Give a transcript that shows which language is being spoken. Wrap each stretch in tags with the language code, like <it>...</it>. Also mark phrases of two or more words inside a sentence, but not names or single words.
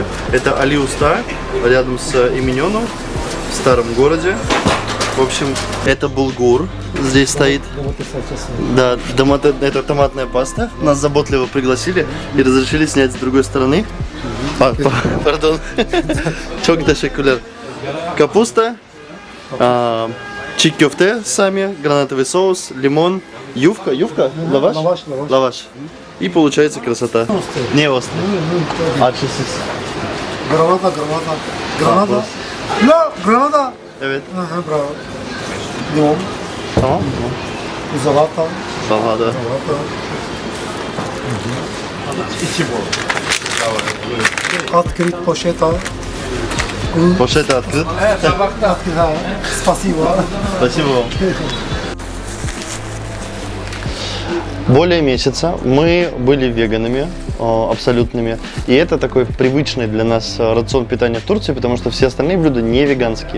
<ru>Это Али Уста, рядом с Именёну, в старом городе. В общем, это булгур здесь стоит. Да, это томатная паста. Нас заботливо пригласили и разрешили снять с другой стороны. Пардон.</ru> <tr>Çok teşekkürler.</tr> <ru>Капуста, чи-көфте сами, гранатовый соус, лимон, ювка, лаваш? Лаваш. И получается красота. Не острый. Граната.</ru> <tr>Granada. Evet. Aha, bravo. Limon. Tamam. Salata. Salata. İçi bol. Открыть poşeta.</tr> <ru>Poşet открыт. Спасибо. Спасибо вам. Более месяца мы были веганами абсолютными. И это такой привычный для нас рацион питания в Турции, потому что все остальные блюда не веганские.</ru>